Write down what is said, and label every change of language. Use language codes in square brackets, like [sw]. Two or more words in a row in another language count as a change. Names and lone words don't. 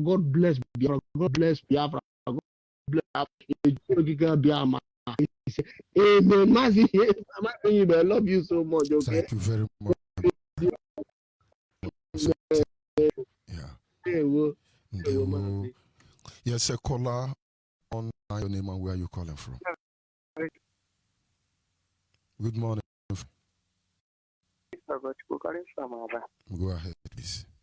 [en] God bless Biafra. God bless Biafra. God bless Biafra. Amen. Mazi, I love you so much. Okay. Thank you very much. Yeah. Yes, a caller on your name and where you calling from. Good morning. Go ahead, please.